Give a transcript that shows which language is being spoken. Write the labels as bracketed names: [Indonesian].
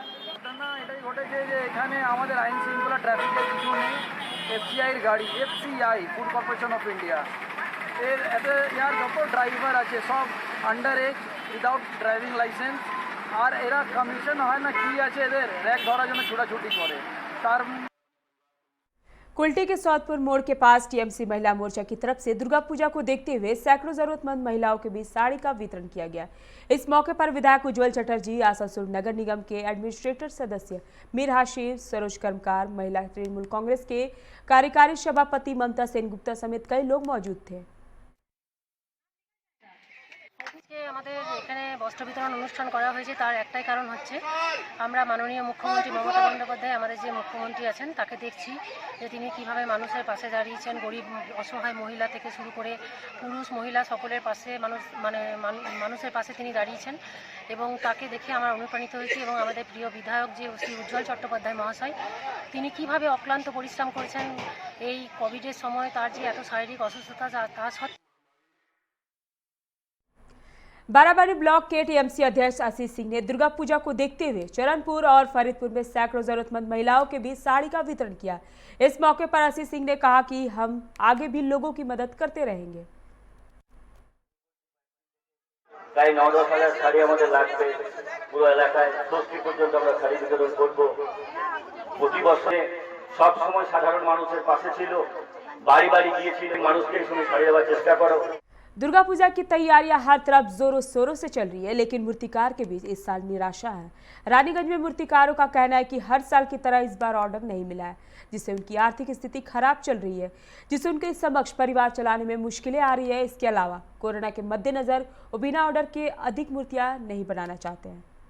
[Bangla] ঘটনা এটাই ঘটেছে যে এখানে আমাদের আইন শৃঙ্খলা ট্রাফিকের কিছু নেই। এফসিআইয়ের গাড়ি, FCI food corporation of India, এর এতে ইয়ার যত ড্রাইভার আছে সব under age, without driving licence. আর এরা কমিশন হয় না কি আছে এদের র্যাক ধরার জন্য ছোটাছুটি করে। তার [Hindi] कुल्टी के सौदपुर मोड़ के पास टीएमसी महिला मोर्चा की तरफ से दुर्गा पूजा को देखते हुए सैकड़ों जरूरतमंद महिलाओं के बीच साड़ी का वितरण किया गया। इस मौके पर विधायक उज्जवल चटर्जी, आसानसोल नगर निगम के एडमिनिस्ट्रेटर सदस्य मीर हाशिम, सरोज कर्मकार, महिला तृणमूल कांग्रेस के कार्यकारी सभापति ममता सेनगुप्ता समेत कई लोग मौजूद थे। [Bangla] আমাদের এখানে বস্ত্র বিতরণ অনুষ্ঠান করা হয়েছে, তার একটাই কারণ হচ্ছে আমরা মাননীয় মুখ্যমন্ত্রী মমতা বন্দ্যোপাধ্যায় আমাদের যে মুখ্যমন্ত্রী আছেন তাকে দেখছি যে তিনি কিভাবে মানুষের পাশে দাঁড়িয়েছেন। গরিব অসহায় মহিলা থেকে শুরু করে পুরুষ মহিলা সকলের পাশে মানুষের পাশে তিনি দাঁড়িয়েছেন এবং তাকে দেখে আমরা অনুপ্রাণিত হয়েছি। এবং আমাদের প্রিয় বিধায়ক যে শ্রী উজ্জ্বল চট্টোপাধ্যায় মহাশয়, তিনি কিভাবে অক্লান্ত পরিশ্রম করেছেন এই কোভিডের সময়, তার যে এত শারীরিক অসুস্থতা তা সত্ত্বেও। [Hindi] बाराबारी ब्लॉक के टीएमसी अध्यक्ष आशीष सिंह ने दुर्गा पूजा को देखते हुए चरणपुर और फरीदपुर में सैकड़ों जरूरतमंद महिलाओं के बीच साड़ी का वितरण किया। इस मौके पर आशीष सिंह ने कहा कि हम आगे भी लोगों की मदद करते रहेंगे। [Bangla] প্রায় 9-10 হাজার শাড়ি আমাদের লাগবে, পুরো এলাকায় 60 পর্যন্ত আমরা শাড়ি বিতরণ করব। প্রতি বছরে সব সময় সাধারণ মানুষের পাশে ছিল, বাড়ি বাড়ি গিয়েছিল, মানুষকে এই সময় শাড়ি দেওয়ার চেষ্টা করো। [Hindi] दुर्गा पूजा की तैयारियां हर तरफ जोरों शोरों से चल रही है, लेकिन मूर्तिकार के बीच इस साल निराशा है। रानीगंज में मूर्तिकारों का कहना है कि हर साल की तरह इस बार ऑर्डर नहीं मिला है, जिससे उनकी आर्थिक स्थिति खराब चल रही है, जिससे उनके समक्ष परिवार चलाने में मुश्किलें आ रही है। इसके अलावा कोरोना के मद्देनजर वो बिना ऑर्डर के अधिक मूर्तियां नहीं बनाना चाहते हैं।